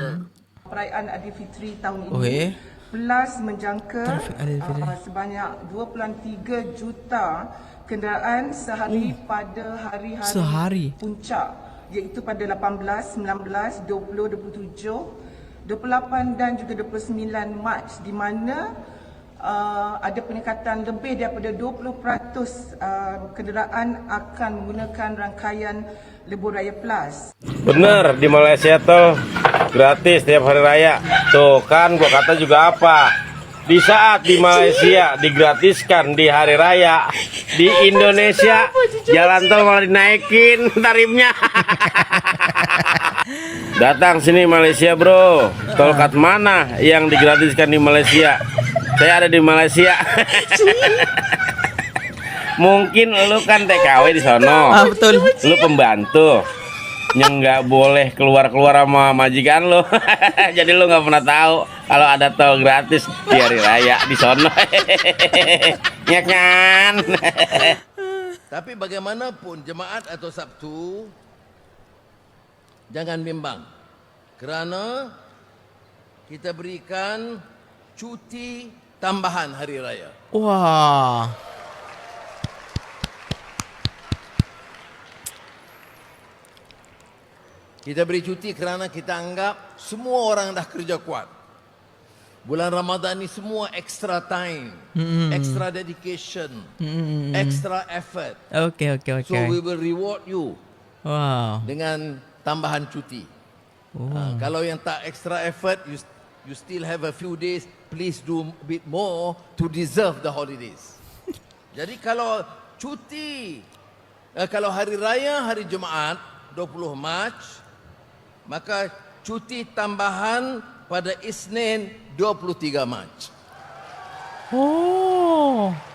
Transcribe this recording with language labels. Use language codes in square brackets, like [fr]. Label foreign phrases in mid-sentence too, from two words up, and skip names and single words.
[ms] Perayaan Aidilfitri tahun ini plus menjangka sebanyak 2.3 juta kenderaan sehari pada hari-hari puncak, iaitu pada 18, 19, 20, 27, 28 dan juga 29 Mac, di mana ada peningkatan lebih daripada 20% kenderaan akan menggunakan rangkaian Lebuh Raya Plus. [id] Bener, di Malaysia tuh gratis tiap hari raya. Tuh kan gua kata juga apa, di saat di Malaysia digratiskan di hari raya, di Indonesia jalan tol malah dinaikin tarifnya. Datang sini Malaysia bro. Tolkat mana yang digratiskan di Malaysia? Saya ada di Malaysia. Mungkin lu kan TKW di sono. Betul. Lu pembantu yang nggak boleh keluar sama majikan lu. Jadi lu nggak pernah tahu kalau ada tol gratis di hari raya di sono. Ya kan? [ms] Tapi bagaimanapun jemaat atau Sabtu, jangan bimbang. Kerana kita berikan cuti tambahan hari raya. Wah. Kita beri cuti kerana kita anggap semua orang dah kerja kuat. Bulan Ramadan ni semua [en] extra time, extra dedication, extra effort. [ms] Oke. [en] So we will reward you Wow. [ms] dengan tambahan cuti. Kalau yang tak [en] extra effort, you still have a few days. Please do a bit more to deserve the holidays. [ms] Jadi kalau cuti, kalau hari raya hari Jumaat 20 Mac, maka cuti tambahan pada Isnin 23 Mac. Oh.